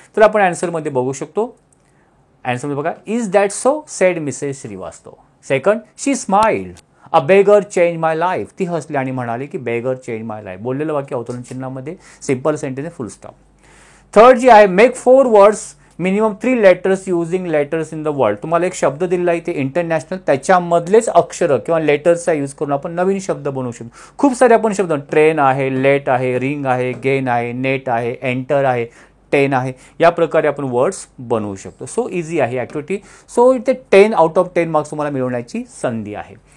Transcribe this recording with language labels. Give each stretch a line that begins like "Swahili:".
Marathi: तर आपण आन्सरमध्ये बघू शकतो. आन्सरमध्ये बघा,
English: Is that so said Mrs Srivastava. Second, she smiled, a beggar change my life,
Marathi: ती हसली आणि म्हणाली की
English: Beggar change my life.
Marathi: बोललेलं वाक्य अवतरण चिन्हामध्ये,
English: Simple sentence, full stop.
Marathi: थर्ड जी आहे,
English: Make 4 words minimum 3 letters using letters in the world.
Marathi: तुम्हाला एक शब्द दिलेला आहे ते इंटरनॅशनल, त्याच्यामधलेच अक्षर किंवा लेटर्सचा यूज करून आपण नवीन शब्द बनवू शकतो. खूप सारे आपण शब्द, ट्रेन आहे, लेट आहे, रिंग आहे, गेन आहे, नेट आहे, एंटर आहे, 10 आहे, या प्रकारे आपण वर्ड्स बनवू शकतो.
English: so easy
Marathi: आहे ॲक्टिव्हिटी. सो इथे
English: 10 out of 10
Marathi: मार्क्स तुम्हाला मिळवण्याची संधी आहे.